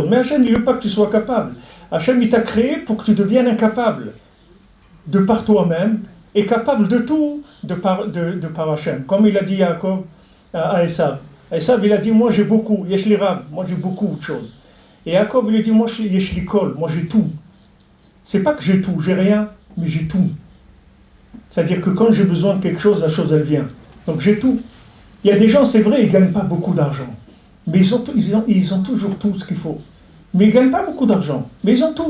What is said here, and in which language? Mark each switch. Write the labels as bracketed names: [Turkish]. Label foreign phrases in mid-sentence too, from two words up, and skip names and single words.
[French] Mais Hachem, il ne veut pas que tu sois capable. Hachem, il t'a créé pour que tu deviennes incapable de par toi-même et capable de tout de par Hachem. Comme il a dit Yaakov à Esav. Esav, il a dit, moi j'ai beaucoup, [Hebrew] יש לי רב, [French] moi j'ai beaucoup de choses. Et Yaakov, il a dit, moi [Hebrew] יש לי כל, [French] moi j'ai tout. C'est pas que j'ai tout, j'ai rien, mais j'ai tout. C'est-à-dire que quand j'ai besoin de quelque chose, la chose elle vient. Donc j'ai tout. Il y a des gens, c'est vrai, ils ne gagnent pas beaucoup d'argent. Mais ils ont toujours tout ce qu'il faut. Mais ils ne gagnent pas beaucoup d'argent. Mais ils ont tout.